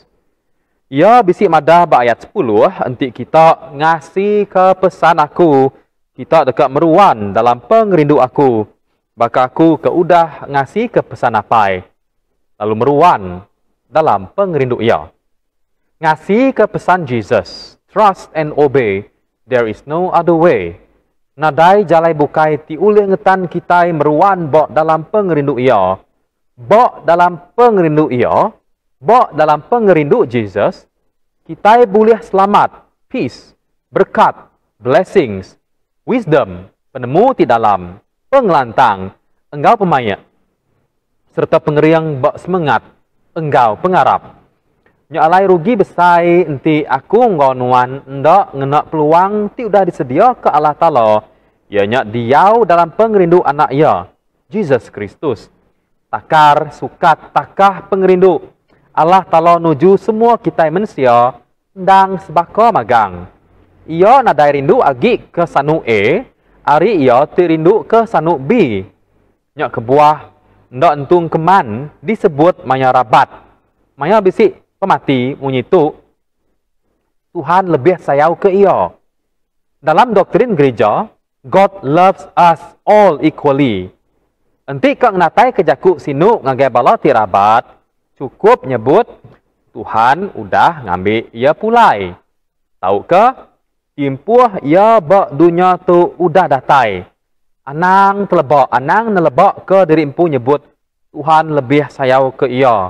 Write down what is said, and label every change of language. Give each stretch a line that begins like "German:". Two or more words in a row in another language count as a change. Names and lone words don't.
Iban: Ia bisik madah bak ayat 10, nanti kita ngasih ke pesan aku, kita dekat meruan dalam pengerindu aku. Baka aku ke udah ngasih ke pesan apai. Lalu meruan dalam pengerindu ia. Ngasih ke pesan Jesus,
English: trust and obey, there is no other way.
Iban: Nadai jalai bukai ti uli ngetan kita meruan bok dalam pengerindu ia. Bok dalam pengerindu ia, bok dalam pengerindu Jesus, kita boleh selamat, peace, berkat,
English: blessings, wisdom,
Iban: penemu ti dalam, pengelantang, engkau pemaya, serta pengeriang bok semangat, engkau pengarap. Nyalai rugi besar enti aku ngonuan ndak ngenak peluang ti udah disedia ke Allah Ta'ala. Ianya diau dalam pengerindu anak ia, Jesus Kristus. Takar sukat takah pengerindu. Allah Ta'ala nuju semua kita manusia ndang sebaka magang. Ia nadai rindu agi ke sanu A, hari ia ti rindu ke sanu B. Nyak kebuah ndak entung keman disebut maya rabat. Maya bisik pemati menyitu Tuhan lebih sayang ke ia. Dalam doktrin gereja,
English: God loves us all equally.
Iban: Enti kang natai kejakuk sinu ngagai bala tirabat, cukup nyebut Tuhan udah ngambil ia pulai. Tahu ke? Timpuh ia bak dunia tu udah datai. Anang telebak, anang nelebak ke diri empu nyebut Tuhan lebih sayang ke ia.